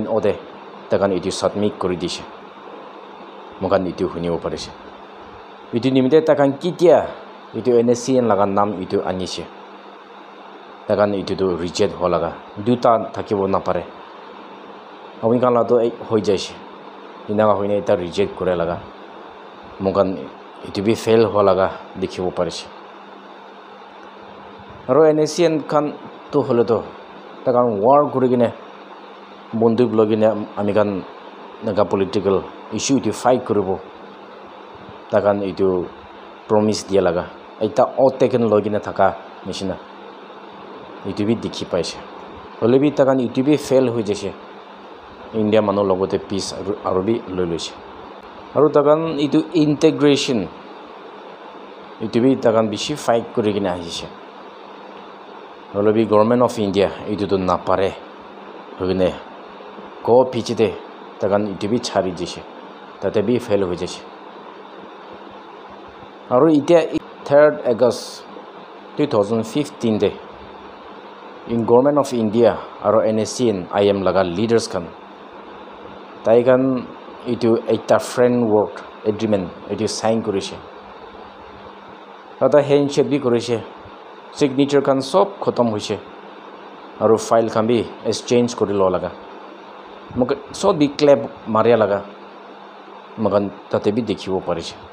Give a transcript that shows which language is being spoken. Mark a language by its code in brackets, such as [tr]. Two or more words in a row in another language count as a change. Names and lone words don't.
[nag] ode takan itu submit kuri dise mokan itu hunibo parise itu nimite takan kitia itu NSCN laga nam itu anise takan itu to reject holaga duta thakibo na pare awin kan la to hoi jaise inaga hoine eta reject kore laga mokan itu bi fail holaga dikhibo parise aro NSCN kan to hole to takan war kurigine bonduk logine amikan naga political issue itu fight kuribo takan itu promise dia laga eta taken logine thaka machine itu bi dikhi paise holebi takan itu bi fail hoi jase India manu logote peace aro bi loilose aro takan itu integration itu bi takan bishi fight kurigine ahise holebi [en] government of India [nag] itu to napare hogine ko pichite takan itu bi chari jise tate bi fail hoi jase aro itia 3rd August 2015 de in [en] government of India [nag] aro NSCN IM laga leaders kan taikan itu ekta [en] framework agreement [nag] itu sign kurise ata handshake bi kurise signature kan sob khotom hoise aro file kan bi exchange kori lo laga mok so bi clap maria laga magan tate bi dekhibo parise